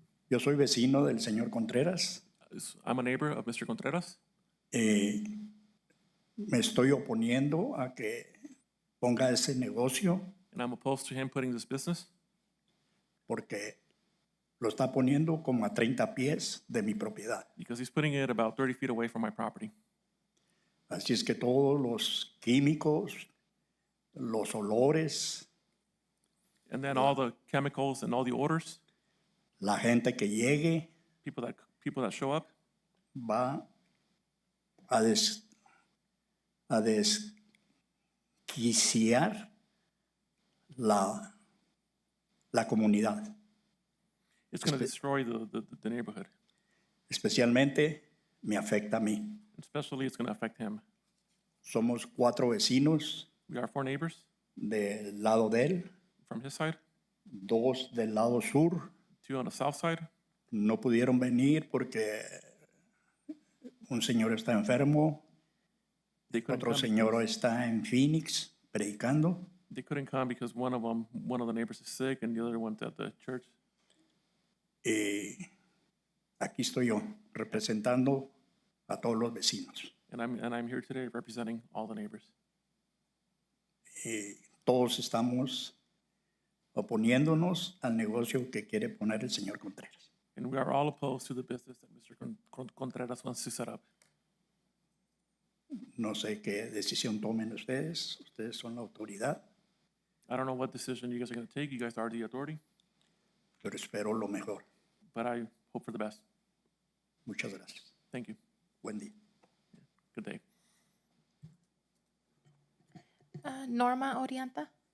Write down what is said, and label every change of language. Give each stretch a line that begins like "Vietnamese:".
Spanish: Yo soy vecino del señor Contreras.
English: I'm a neighbor of Mr. Contreras.
Spanish: Me estoy oponiendo a que ponga ese negocio
English: And I'm opposed to him putting this business
Spanish: porque lo está poniendo como a 30 pies de mi propiedad.
English: because he's putting it about 30 feet away from my property.
Spanish: Así es que todos los químicos, los olores,
English: And then all the chemicals and all the odors,
Spanish: la gente que llegue
English: people that show up,
Spanish: va a desquiciar la comunidad,
English: it's going to destroy the neighborhood.
Spanish: especialmente me afecta a mí.
English: Especially, it's going to affect him.
Spanish: Somos 4 vecinos
English: We are 4 neighbors
Spanish: del lado de él,
English: from his side,
Spanish: 2 del lado sur.
English: 2 on the south side.
Spanish: No pudieron venir porque un señor está enfermo,
English: They couldn't
Spanish: otro
English: come
Spanish: señor
English: because-
Spanish: está en Phoenix predicando.
English: They couldn't come because one of the neighbors is sick and the other one's at the church.
Spanish: Y aquí estoy yo, representando a todos los vecinos.
English: And I'm here today representing all the neighbors.
Spanish: Y todos estamos oponiéndonos al negocio que quiere poner el señor Contreras.
English: And we are all opposed to the business that Mr. Contreras wants to set up.
Spanish: No sé qué decisión tomen ustedes, ustedes son la autoridad,
English: I don't know what decision you guys are going to take. You guys are the authority,
Spanish: pero espero lo mejor.
English: but I hope for the best.
Spanish: Muchas gracias.
English: Thank you.
Spanish: Buen día.
English: Good day. Norma Orianta.